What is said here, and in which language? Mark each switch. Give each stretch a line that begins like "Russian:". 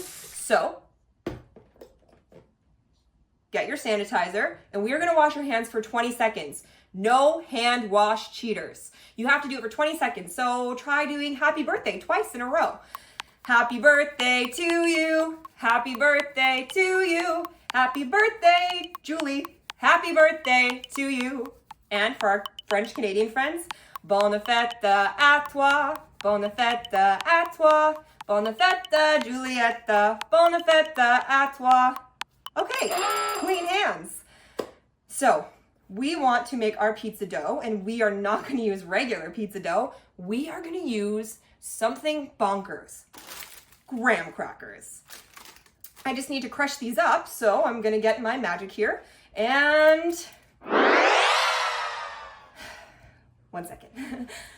English: So get your sanitizer, and we are gonna wash our hands for 20 seconds. No hand wash cheaters. You have to do it for 20 seconds, so try doing happy birthday twice in a row. Happy birthday to you, happy birthday to you, happy birthday, Julie, happy birthday to you. And for our French-Canadian friends,
French: bonne fête à toi, bonne fête à toi, bonne fête Juliette, bonne fête à toi.
English: Okay, clean hands. So we want to make our pizza dough, and we are not going to use regular pizza dough. We are going to use something bonkers, graham crackers. I just need to crush these up, so I'm going to get my magic here. And 1 second.